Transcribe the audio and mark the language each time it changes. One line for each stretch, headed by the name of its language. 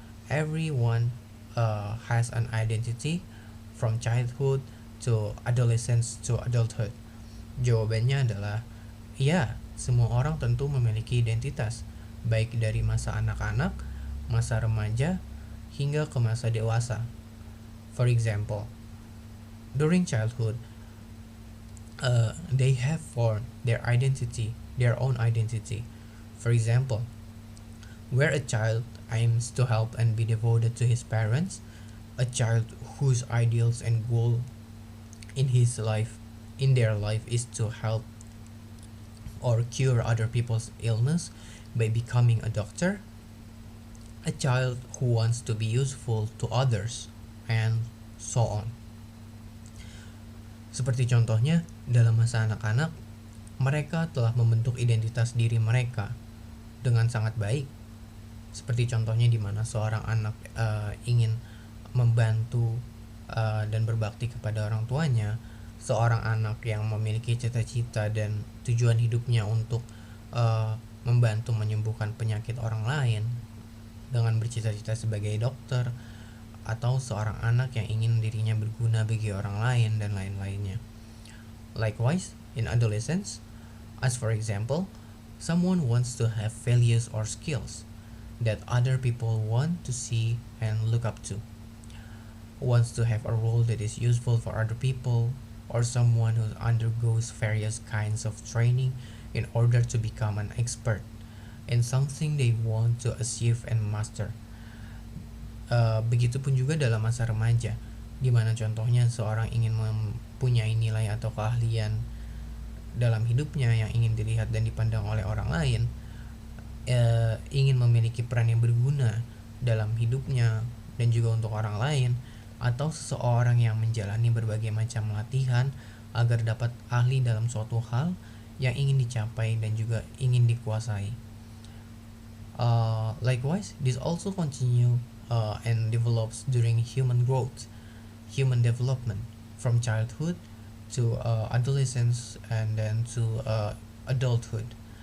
English: Everyone has an identity from childhood to adolescence to adulthood.
Indonesian: Jawabannya adalah ya, semua orang tentu memiliki identitas, baik dari masa anak-anak, masa remaja, hingga ke masa dewasa.
English: For example, during childhood, they have formed their own identity. For example, where a child aims to help and be devoted to his parents, a child whose ideals and goal in their life is to help or cure other people's illness by becoming a doctor, a child who wants to be useful to others, and so on.
Indonesian: Seperti contohnya, dalam masa anak-anak, mereka telah membentuk identitas diri mereka dengan sangat baik. Seperti contohnya di mana seorang anak ingin membantu dan berbakti kepada orang tuanya, seorang anak yang memiliki cita-cita dan tujuan hidupnya untuk membantu menyembuhkan penyakit orang lain dengan bercita-cita sebagai dokter, atau seorang anak yang ingin dirinya berguna bagi orang lain dan lain-lainnya.
English: Likewise, in adolescence, as for example, someone wants to have values or skills that other people want to see and look up to, wants to have a role that is useful for other people, or someone who undergoes various kinds of training in order to become an expert in something they want to achieve and master.
Indonesian: Begitupun juga dalam masa remaja, di mana contohnya seorang ingin mempunyai nilai atau keahlian dalam hidupnya yang ingin dilihat dan dipandang oleh orang lain, ingin memiliki peran yang berguna dalam hidupnya dan juga untuk orang lain, atau seseorang yang menjalani berbagai macam latihan agar dapat ahli dalam suatu hal yang ingin dicapai dan juga ingin dikuasai.
English: Likewise, this also continue and develops during human growth, human development, from childhood to adolescence and then to adulthood.